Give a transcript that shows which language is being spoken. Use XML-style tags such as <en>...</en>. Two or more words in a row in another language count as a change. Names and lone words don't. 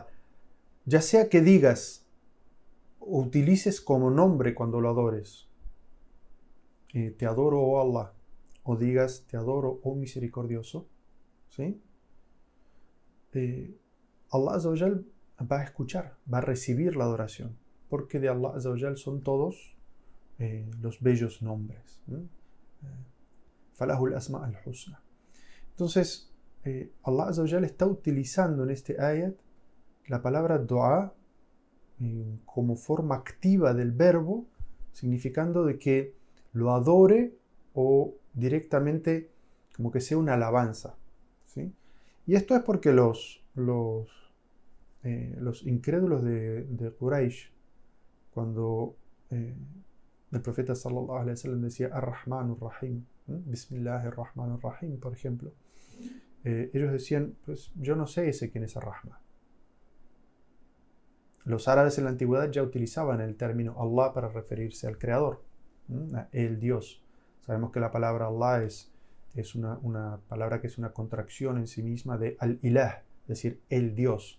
<es>Ya sea que digas o utilices como nombre cuando lo adores, te adoro, oh Allah, o digas, te adoro, oh misericordioso, ¿sí? Allah</es> <ar>عز وجل</ar> <es>va a escuchar, va a recibir la adoración, porque de Allah</es> <ar>عز وجل</ar> <es>son todos los bellos nombres.</es> <ar>فله الأسماء الحسنى.</ar> <es>Entonces, Allah</es> <ar>عز وجل</ar> <es>está utilizando en este ayat la palabra dua como forma activa del verbo, significando de que lo adore o directamente como que sea una alabanza, ¿sí? Y esto es porque los incrédulos de Quraysh, cuando el profeta</es> <ar>صلى الله عليه وسلم</ar> <es>decía</es> <ar>الرحمن الرحيم، بسم الله الرحمن الرحيم,</ar> <es>por ejemplo, ellos decían, pues yo no sé ese quién es Ar-Rahman. Los árabes en la antigüedad ya utilizaban el término Allah para referirse al creador, el Dios. Sabemos que la palabra Allah es una palabra que es una contracción en sí misma de al-ilah, es decir, el Dios.</es>